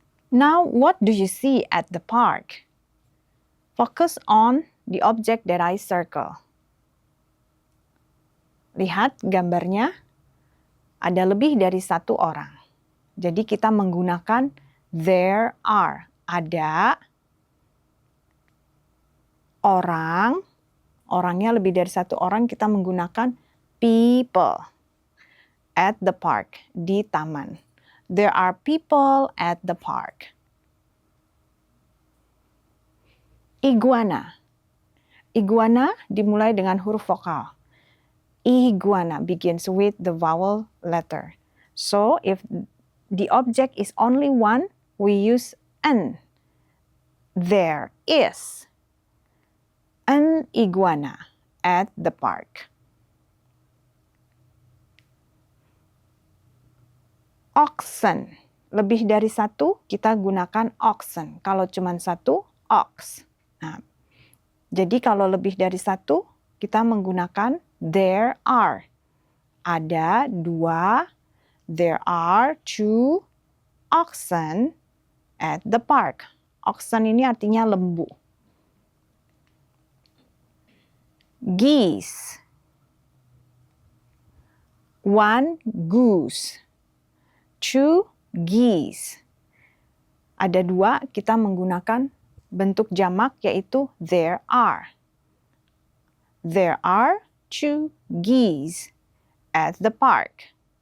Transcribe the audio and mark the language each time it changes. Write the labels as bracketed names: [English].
[English] Now, what do you see at the park? Focus on the object that I circle. [Indonesian] Lihat gambarnya, ada lebih dari satu orang. Jadi kita menggunakan [English] there are. [Indonesian] Ada orang, orangnya lebih dari satu orang, kita menggunakan people. [English] At the park, [Indonesian] di taman. [English] There are people at the park. Iguana. [Indonesian] Iguana dimulai dengan huruf vokal. [English] Iguana begins with the vowel letter. So if the object is only one, we use an. There is an iguana at the park. Oxen. [Indonesian] Lebih dari satu, kita gunakan oxen. Kalau cuma satu, ox. Nah, jadi kalau lebih dari satu, kita menggunakan [English] there are. [Indonesian] Ada dua, [English] there are two oxen at the park. [Indonesian] Oxen ini artinya lembu. [English] Geese. One goose. Two geese. [Indonesian] Ada dua, kita menggunakan bentuk jamak yaitu [English] there are. There are two geese at the park.